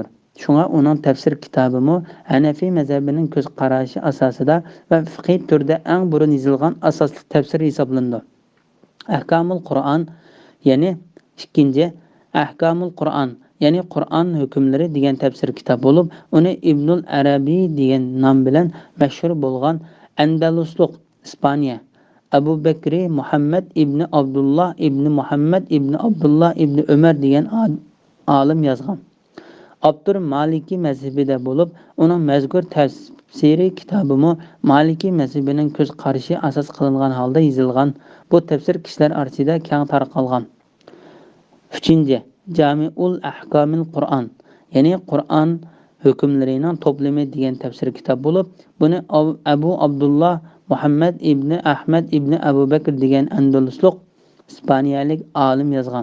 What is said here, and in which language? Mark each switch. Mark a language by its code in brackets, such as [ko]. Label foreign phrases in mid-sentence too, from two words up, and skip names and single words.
[uz] Shunga uning tafsir kitobimi Hanafi mazhabining ko'z qarashi asosida va fiqhiy turda eng burun yozilgan asosli tafsir hisoblanadi. Ahkamul Qur'on, ya'ni ikkinchi Ahkamul Qur'on, ya'ni Qur'on hukmlari degan tafsir kitob bo'lib, uni Ibnul Arabiy degan nom bilan mashhur bo'lgan Andaluslik Ispaniya Abu Bakri Muhammad ibn Abdullah ibn Muhammad ibn Abdullah ibn Umar degan olim yozgan. Abdur Maliki mazhabida bo'lib, uning mazkur tafsiri kitobimi Maliki mazhabining ko'z qarashi asos qilingan holda yozilgan. Bu tafsir kishilar orasida keng tarqalgan. 3. Jami'ul Ahkamil Qur'on, ya'ni Qur'on hukmlarining to'plami degan tafsir kitob bo'lib, buni Abu Abdullah Muhammad ibn Ahmad ibn Abu Bakr degan Andaluslik ispaniyalik olim yozgan.